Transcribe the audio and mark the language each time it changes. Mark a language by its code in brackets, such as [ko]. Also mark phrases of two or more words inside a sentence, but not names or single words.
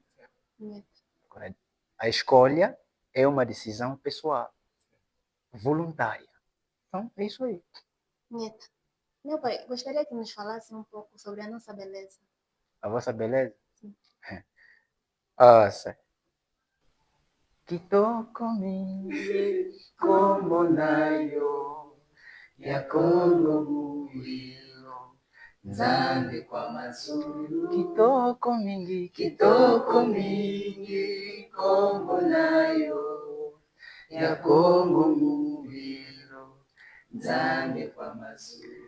[pt] Correto? A escolha é uma decisão pessoal, voluntária. Então, é isso aí. Neto, meu pai, gostaria que nos falasse um pouco sobre a nossa beleza. A vossa beleza? Sim. Nossa. [kg] Kitoko mingi como nayo ya Kongo mulilo Nzambe kwa mazulu. Kitoko mingi como nayo ya Kongo mulilo Nzambe kwa mazulu.